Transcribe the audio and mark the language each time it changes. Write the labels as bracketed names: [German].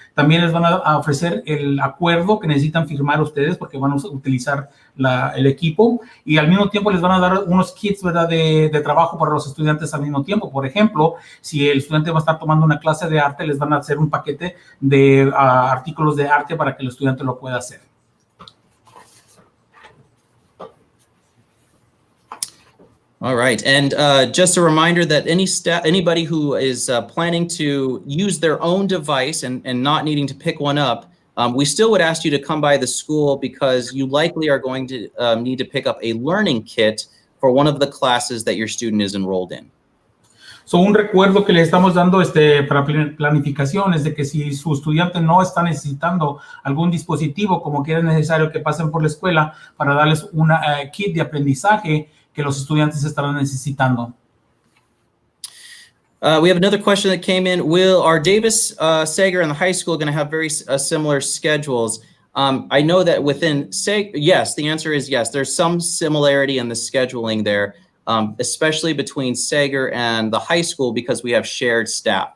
[Spanish] También les van a ofrecer el acuerdo que necesitan firmar ustedes porque van a utilizar el equipo y al mismo tiempo les van a dar unos kits, ¿verdad?, de trabajo para los estudiantes al mismo tiempo. Por ejemplo, si el estudiante va a estar tomando una clase de arte, les van a hacer un paquete de artículos de arte para que el estudiante lo pueda hacer. [English] All right, and just a reminder that anybody who is planning to use their own device and not needing to pick one up, we still would ask you to come by the school because you likely are going to need to pick up a learning kit for one of the classes that your student is enrolled in. [Spanish] So, un recuerdo que le estamos dando para planificación es de que si su estudiante no está necesitando algún dispositivo, como que es necesario que pasen por la escuela para darles una kit de aprendizaje que los estudiantes estarán necesitando. [English] We have another question that came in. Will our Davis, Sager, and the high school going to have very similar schedules? I know that within Sager, yes, the answer is yes. There's some similarity in the scheduling there, especially between Sager and the high school because we have shared staff.